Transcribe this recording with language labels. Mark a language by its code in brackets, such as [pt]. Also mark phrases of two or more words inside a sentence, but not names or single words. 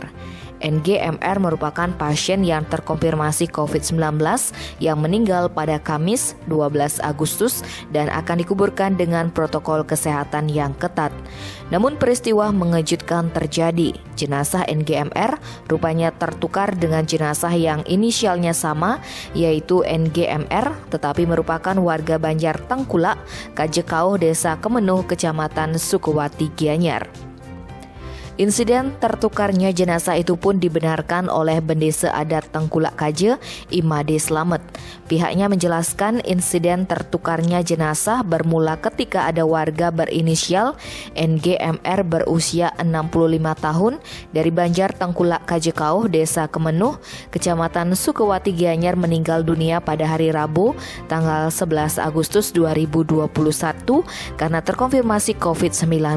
[id] NGMR merupakan pasien yang terkonfirmasi COVID-19 yang meninggal pada Kamis 12 Agustus dan akan dikuburkan dengan protokol kesehatan yang ketat. Namun peristiwa mengejutkan terjadi. Jenazah NGMR rupanya tertukar dengan jenazah yang inisialnya sama, yaitu NGMR, tetapi merupakan warga Banjar Tengkulak, Kajekauh, Desa Kemenuh, Kecamatan Sukawati, Gianyar. Insiden tertukarnya jenazah itu pun dibenarkan oleh Bendesa Adat Tengkulak Kaje, Imade Slamet. Pihaknya menjelaskan insiden tertukarnya jenazah bermula ketika ada warga berinisial NGMR berusia 65 tahun dari Banjar Tengkulak Kajekauh, Desa Kemenuh, Kecamatan Sukawati, Gianyar meninggal dunia pada hari Rabu, tanggal 11 Agustus 2021 karena terkonfirmasi COVID-19.